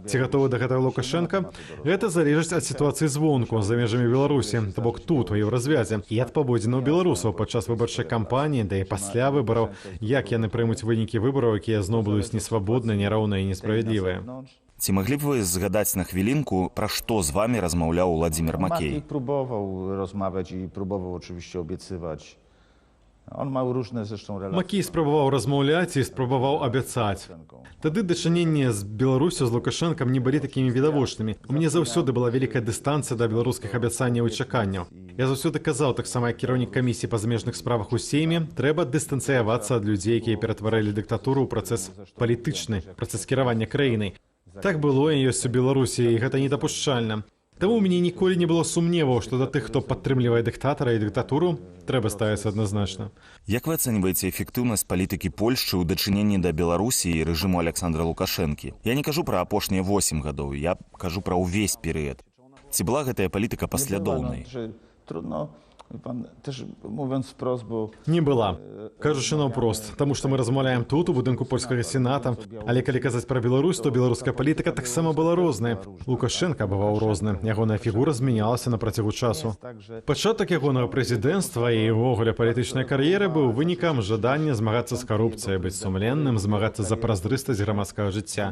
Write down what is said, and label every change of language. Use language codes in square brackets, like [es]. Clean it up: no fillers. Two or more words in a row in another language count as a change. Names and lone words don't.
[be] Ці гатовы да гэтага Лукашенка? Гэта залежыць ад сітуацыі звонку, за межамі Беларусі, то бок тут, у еўразвязе, і ад паводзінаў беларусаў падчас выбарчай кампаніі, да і пасля выбараў, як яны прымуць вынікі выбараў, якія зноў будуць несвабодныя, няроўныя і несправядлівыя. Ці маглі б вы згадаць на хвілінку, пра што з вамі размаўляў Владзімір Макей? [pl] Próbował rozmawiać i próbował oczywiście obiecywać. On miał różne zresztą relacje. [be] Макей спрабаваў размаўляць і спрабаваў абяцаць. Тады дачыненні з Беларусю, з Лукашэнкам не былі такімі відавочнымі. У мяне заўсёды была вялікая дыстанцыя да беларускіх абяцанняў і чаканняў. Я заўсёды казаў, таксама як кіраўнік камісіі па замежных справах у Сейме, трэба дыстанцыявацца ад людзей, якія ператваралі дыктатуру ў працэс палітычны, працэс кіравання краінай. Так было і ёсць у Беларусі, і гэта недапушчальна. Таму ў мяне ніколі не было сумневаў, што да тых, хто падтрымлівае дыктатара і дыктатуру, трэба ставіцца адназначна. Як вы ацэньваеце эфектыўнасць палітыкі Польшчы ў дачыненні да Беларусі і рэжыму Александра Лукашэнкі? Я не кажу пра апошнія 8 гадоў, я кажу пра ўвесь перыяд. Ці была гэтая палітыка паслядоўнай? [pl] Trudno, pan też mówiąc wprost, bo... [be] Не была. Кажучы наўпрост, таму што мы размаўляем тут, у будынку польскага сената, але калі казаць пра Беларусь, то беларуская палітыка таксама была розная. Лукашенка бываў розны, ягоная фігура змянялася на працягу часу. Пачатак ягонага прэзідэнцтва і ўвогуле палітычнай кар'еры быў вынікам жадання змагацца з карупцыяй, быць сумленным, змагацца за празрыстасць грамадскага жыцця.